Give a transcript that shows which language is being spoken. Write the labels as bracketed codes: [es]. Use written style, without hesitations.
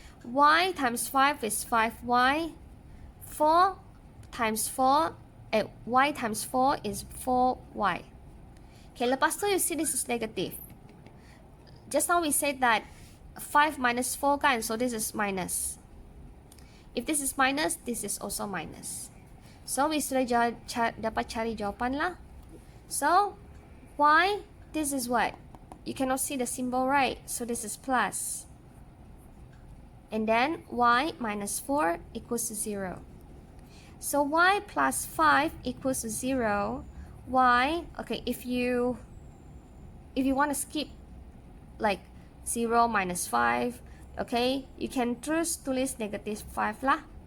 [en] Y times 5 is 5y. 4 times 4, y times 4 is 4y. Okay, [ms] lepas tu [en] you see this is negative. just now we said that 5 minus 4 kan, so this is minus. If this is minus, this is also minus. So we [ms] sudah dapat cari jawapan lah. [en] So y, this is what? You cannot see the symbol, right? So this is plus. And then y minus 4 equals to 0. So y plus 5 equals to 0. Y, okay, if you want to skip like 0 minus 5, okay, you can [ms] terus tulis [en] negative 5 lah.